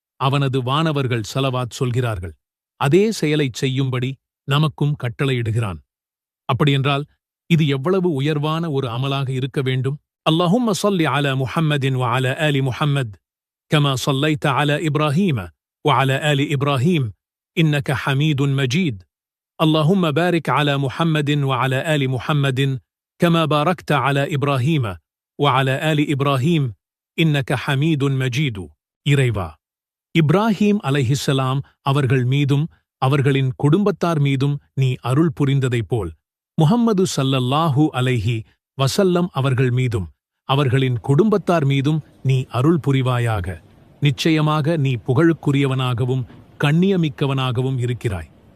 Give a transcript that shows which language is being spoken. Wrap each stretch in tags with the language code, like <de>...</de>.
<ta>அவனது வானவர்கள் ஸலவாத் சொல்கிறார்கள். அதே செயலைச் செய்யும்படி நமக்கும் கட்டளையிடுகிறான். அப்படியென்றால் இது எவ்வளவு உயர்வான ஒரு அமலாக இருக்க வேண்டும்?</ta> <ar>அல்லாஹும்ம ஸல்லி அலா முஹம்மதின் வ அலா ஆலி முஹம்மத் கமா ஸல்லைத அலா இப்ராஹீம வ அலா ஆலி இப்ராஹீம் இன்னக ஹமீதுன் மஜீத். اللهم بارك على محمد وعلى آل محمد كما باركت على إبراهيم وعلى آل إبراهيم إنك حميد مجيد.</ar> <ta>இறைவா, இப்ராஹீம் அலைஹிஸ்ஸலாம் அவர்கள் மீதும் அவர்களின் குடும்பத்தார் மீதும் நீ அருள் புரிந்ததைப் போல் முஹம்மது ஸல்லல்லாஹு அலைஹி வஸல்லம் அவர்கள் மீதும் அவர்களின் குடும்பத்தார் மீதும் நீ அருள் புரிவாயாக. நிச்சயமாக நீ புகழுக்குரியவனாகவும் கண்ணியமிக்கவனாகவும் இருக்கிறாய்.</ta>